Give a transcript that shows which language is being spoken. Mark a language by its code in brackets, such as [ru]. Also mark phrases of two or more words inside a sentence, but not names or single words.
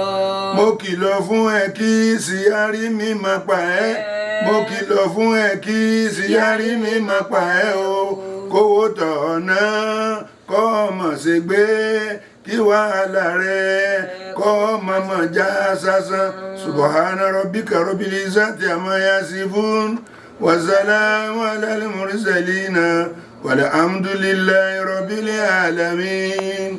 [yo] Mo kìlọ̀ fún ẹ kí síyárí mi má pa ẹ́. Mo kìlọ̀ fún ẹ kí síyárí mi má pa ẹ́ o. Kówó tọ̀nà kọ́ ọmọ ṣe gbé kí wàhálà rẹ̀ kọ́ ọmọ mọ̀ já sásán. [ar] سبحان ربك رب العزة عما يصفون. وسلام على المرسلين. والحمد لله رب العالمين.